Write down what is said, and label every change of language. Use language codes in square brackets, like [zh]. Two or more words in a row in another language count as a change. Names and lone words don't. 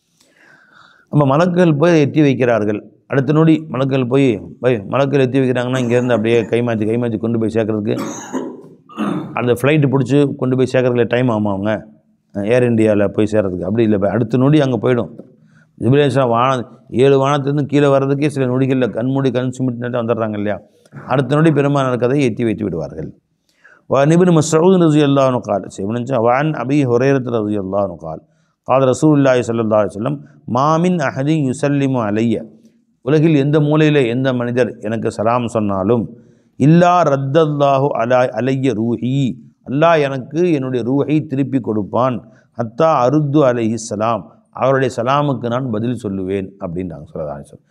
[ta] நம்ம மலக்குகள் போய் எத்தி வைக்கிறார்கள். அடுத்த நொடி மலக்குகள் மலக்குகள் எத்தி வைக்கிறாங்கன்னா, இங்கேருந்து அப்படியே கைமாற்றி கொண்டு போய் சேர்க்கறதுக்கு, அந்த ஃப்ளைட்டு பிடிச்சி கொண்டு போய் சேர்க்கறதுக்கு டைம் ஆகும். அவங்க ஏர் இண்டியாவில் போய் சேர்றதுக்கு அப்படி இல்லை, அடுத்த நொடி அங்கே போயிடும். ஜிப்ரீல் 7 வானத்திலிருந்து கீழே வர்றதுக்கே சில நொடிகளில் கண் சுமிட்டு வந்துடுறாங்க இல்லையா? அடுத்த நொடி பெருமானார் கதையை எத்தி வைத்து விடுவார்கள். [ar] ابن مسعود رضي الله عنه قال وعن أبي هريرة رضي الله عنه قال قال رسول الله صلى الله عليه وسلم ما من أحد يسلم علي, [ta] உலகில் எந்த மூலையில் எந்த மனிதர் எனக்கு சலாம் சொன்னாலும், [ar] إلا رد الله علي روحي, [ta] அல்லாஹ் எனக்கு என்னுடைய ரூஹை திருப்பி கொடுப்பான். [ar] حتى أرد عليه السلام, [ta] அவருடைய சலாமுக்கு நான் பதில் சொல்லுவேன் அப்படின்றாங்க [ar] صلى الله عليه وسلم.